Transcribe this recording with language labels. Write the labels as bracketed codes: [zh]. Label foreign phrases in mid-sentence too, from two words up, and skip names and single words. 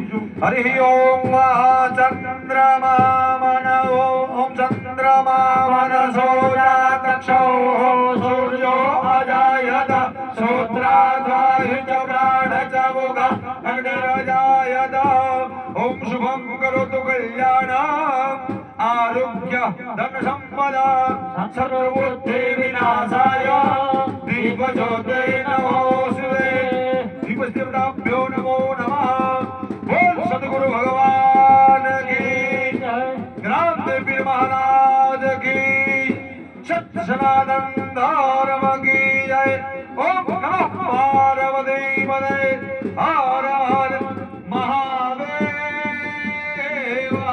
[sa] हरि ओम चंद्रमा मनवो ओम चंद्रमा मनसो जातक्षो सूर्यो अजायत श्रोत्राद्वायुच प्राणच मुख अग्निरजायत ओम शुभम करोतु कल्याणम आरोग्य धन संपदा सर्वबुद्धि विनाशाय दीप ज्योति नमोस्तुते दीप देवताभ्यो नमो नमः। [hi] बोल सद्गुरु भगवान की ग्राम देवी महाराज की सत्य सनातन धर्म की जय। [sa] ओम नमः पार्वती पते हर हर महादेव।